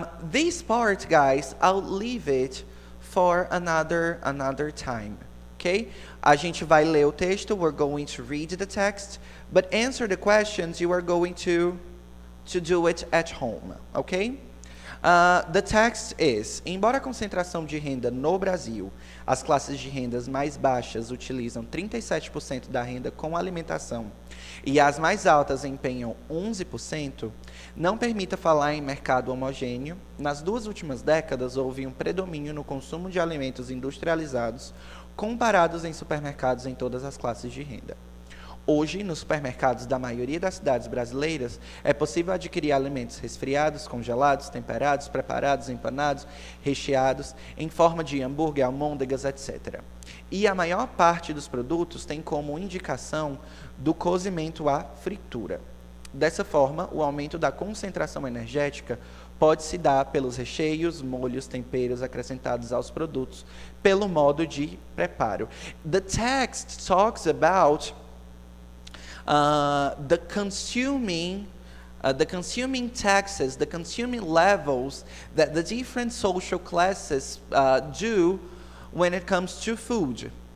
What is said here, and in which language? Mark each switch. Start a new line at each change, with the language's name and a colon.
English: This part, guys, I'll leave it for another time, okay?
Portuguese: A gente vai ler o texto,
English: we're going to read the text, but answer the questions, you are going to do it at home, okay? The text is:
Portuguese: embora a concentração de renda no Brasil, as classes de rendas mais baixas utilizam 37% da renda com alimentação e as mais altas empenham 11%, não permita falar em mercado homogêneo. Nas 2 últimas décadas, houve um predomínio no consumo de alimentos industrializados comparados em supermercados em todas as classes de renda. Hoje, nos supermercados da maioria das cidades brasileiras, é possível adquirir alimentos resfriados, congelados, temperados, preparados, empanados, recheados, em forma de hambúrguer, almôndegas, etc. E a maior parte dos produtos tem como indicação do cozimento à fritura. Dessa forma, o aumento da concentração energética pode se dar pelos recheios, molhos, temperos acrescentados aos produtos, pelo modo de preparo.
English: The text talks about the consuming taxes, the consuming levels that the different social classes do when it comes to food.